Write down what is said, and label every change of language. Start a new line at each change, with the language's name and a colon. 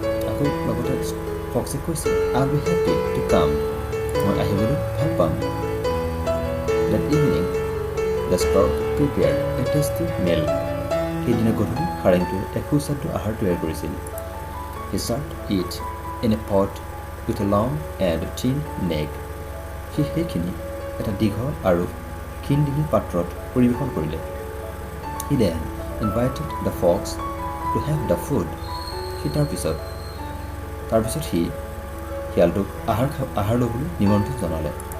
Assamese: আকৌ লগতে ফক্সে কৈছে,
English: I will be happy to come,
Assamese: মই আহিবলৈ ভাল পাম।
English: That evening the stork prepared a tasty meal.
Assamese: সেইদিনা গধূলি সাৰেংটোৱে এক সুস্বাদু আহাৰ তৈয়াৰ কৰিছিল।
English: He served it in a pot with a long and thin neck.
Assamese: সি সেইখিনি এটা দীঘল আৰু ক্ষীণ ডিঙি পাত্ৰত পৰিৱেশন কৰিলে।
English: He then invited the fox to have the food.
Assamese: সি তাৰপিছত সি শিয়ালটোক আহাৰ ল'বলৈ নিমন্ত্ৰণ জনালে।